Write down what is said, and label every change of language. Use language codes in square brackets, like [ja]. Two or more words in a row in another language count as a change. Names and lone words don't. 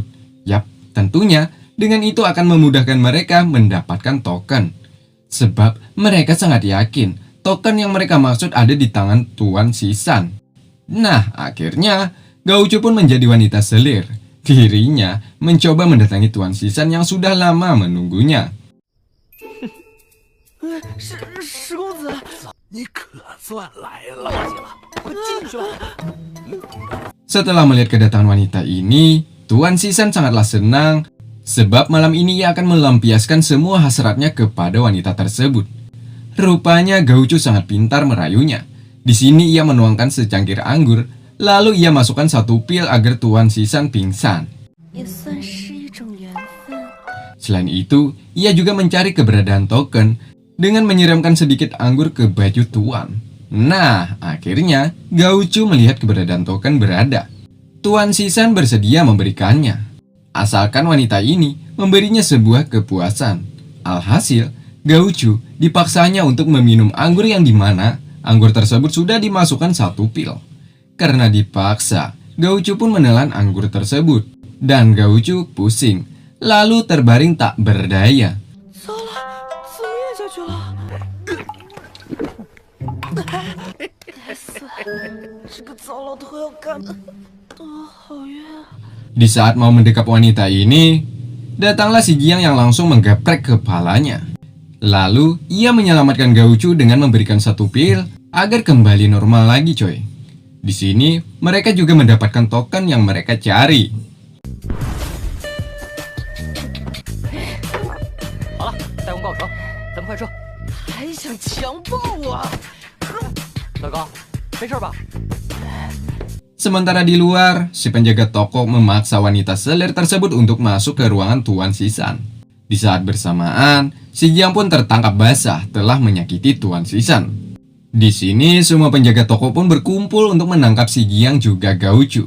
[id] Yap, tentunya dengan itu akan memudahkan mereka mendapatkan token. Sebab mereka sangat yakin token yang mereka maksud ada di tangan Tuan Sisan. Nah, akhirnya Gauchu pun menjadi wanita selir. Dirinya mencoba mendatangi Tuan Sisan yang sudah lama menunggunya. [zh] 石公子，你可算来了。快进去吧。 [id] Setelah melihat kedatangan wanita ini, Tuan Sisan sangatlah senang sebab malam ini ia akan melampiaskan semua hasratnya kepada wanita tersebut. Rupanya Gauchu sangat pintar merayunya. Di sini ia menuangkan secangkir anggur, lalu ia masukkan 1 pil agar Tuan Sisan pingsan. [zh] 也算是一种缘分。 [id] Selain itu, ia juga mencari keberadaan token dengan menyiramkan sedikit anggur ke baju Tuan. Nah, akhirnya Gauchu melihat keberadaan token berada. Tuan Sisan bersedia memberikannya, asalkan wanita ini memberinya sebuah kepuasan. Alhasil, Gauchu dipaksanya untuk meminum anggur yang dimana anggur tersebut sudah dimasukkan 1 pil. Karena dipaksa, Gauchu pun menelan anggur tersebut. Dan Gauchu pusing, lalu terbaring tak berdaya. [zh] 糟了，自灭下去了！该死，这个糟老头要干的，好冤啊！ [id] Di saat mau mendekap wanita ini, datanglah si Jiang yang langsung menggeprek kepalanya. Lalu, ia menyelamatkan Gauchu dengan memberikan 1 pil agar kembali normal lagi, coy. Di sini, mereka juga mendapatkan token yang mereka cari. [zh] 好了，大功告成，咱们快撤。还想强暴我？老高，没事吧？ [id] Sementara di luar, si penjaga toko memaksa wanita selir tersebut untuk masuk ke ruangan Tuan Sisan. Di saat bersamaan, si Jiang pun tertangkap basah telah menyakiti Tuan Sisan. Di sini, semua penjaga toko pun berkumpul untuk menangkap si Jiang juga Gauchu.